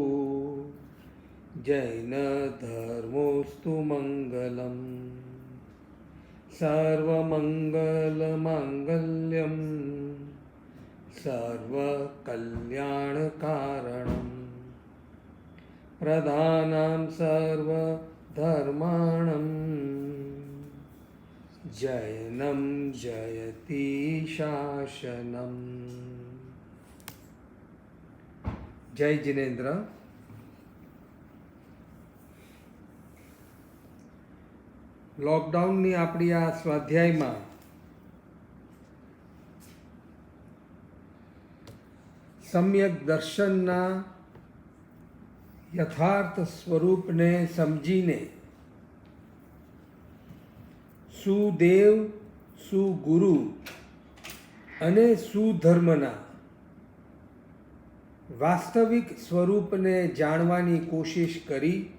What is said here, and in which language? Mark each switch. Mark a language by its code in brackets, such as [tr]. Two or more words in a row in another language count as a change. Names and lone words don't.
[sa] जैनधर्मोऽस्तु मङ्गलं सर्वमङ्गलमाङ्गल्यं सर्वकल्याणकारणं प्रधानं सर्वधर्माणं जैनं जयति शासनम्। जय जिनेन्द्र। [gu] लॉकडाउनની આપણી આ સ્વાધ્યાયમાં સમ્યક દર્શનના યથાર્થ સ્વરૂપને સમજીને સુદેવ સુગુરુ અને સુધર્મના વાસ્તવિક સ્વરૂપને જાણવાની કોશિશ કરી